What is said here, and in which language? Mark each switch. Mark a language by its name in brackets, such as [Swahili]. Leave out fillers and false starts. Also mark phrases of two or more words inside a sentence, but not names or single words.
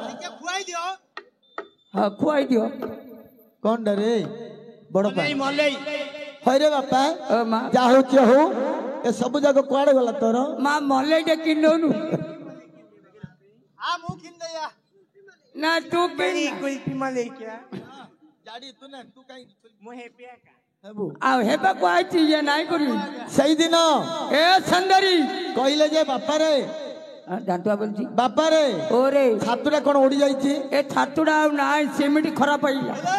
[Odia] ଖୁଆଇ ଦିଅ କଣ ରେ ବଡ ପା ମଲେଇ ହଁ ରେ ବାପା ଓ ମା ଯାହା ହଉଛି ହଉ ଏ ସବୁ ଯାକ କୁଆଡେ ଗଲା ତୋର ମା ମଲେଇଟେ କିଣୁନୁ ନା ତୁ କିଣି [Hindi] कुल्फी मलेई क्या [Odia] ଆଉ ହେବାକୁ ଆଇଛି ଇଏ ନାଇଁ କରିବି ସେଇଦିନ ଏ ସୁନ୍ଦରୀ କହିଲେ ଯେ ବାପାରେ ଜାଣ୍ଟୁଆ ବୋଲଛି ବାପାରେ ଓରେ ଛାତୁଟା କଣ ଉଡି ଯାଇଛି ଏ ଛାତୁଟା ଆଉ ନାଇଁ ସେମିତି ଖରାପ ହେଇଲା